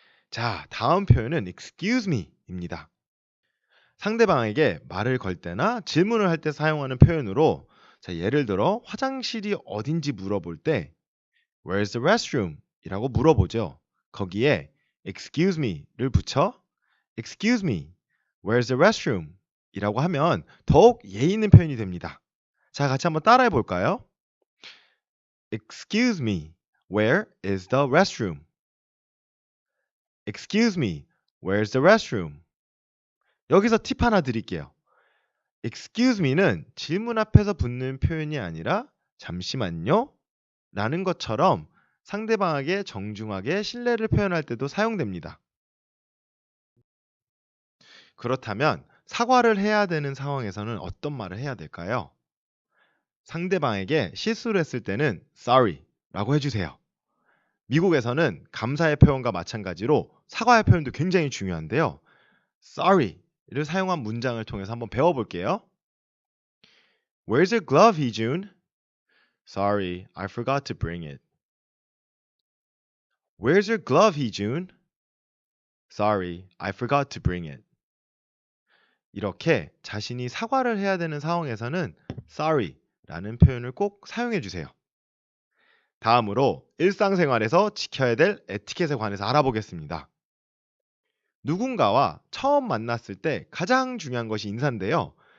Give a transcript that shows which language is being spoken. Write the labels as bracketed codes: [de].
[ko] 자, 다음 표현은 excuse me 입니다. 상대방에게 말을 걸 때나 질문을 할 때 사용하는 표현으로 자, 예를 들어 화장실이 어딘지 물어볼 때 [en] Where's the restroom? [ko] 이라고 물어보죠. 거기에 excuse me를 붙여 [en] Excuse me, where's the restroom? [ko] 이라고 하면 더욱 예의 있는 표현이 됩니다. 자, 같이 한번 따라해 볼까요? [en] Excuse me, where is the restroom? Excuse me, where's the restroom? [ko] 여기서 팁 하나 드릴게요. Excuse me는 질문 앞에서 붙는 표현이 아니라 잠시만요 라는 것처럼 상대방에게 정중하게 신뢰를 표현할 때도 사용됩니다. 그렇다면 사과를 해야 되는 상황에서는 어떤 말을 해야 될까요? 상대방에게 실수를 했을 때는 sorry 라고 해주세요. 미국에서는 감사의 표현과 마찬가지로 사과의 표현도 굉장히 중요한데요. sorry를 사용한 문장을 통해서 한번 배워볼게요. [en] Where's your glove, Heejun? Sorry, I forgot to bring it. Where's your glove, Heejun? Sorry, I forgot to bring it. [ko] 이렇게 자신이 사과를 해야 되는 상황에서는 sorry 라는 표현을 꼭 사용해 주세요. 다음으로 일상생활에서 지켜야 될 에티켓에 관해서 알아보겠습니다. 누군가와 처음 만났을 때 가장 중요한 것이 인사인데요.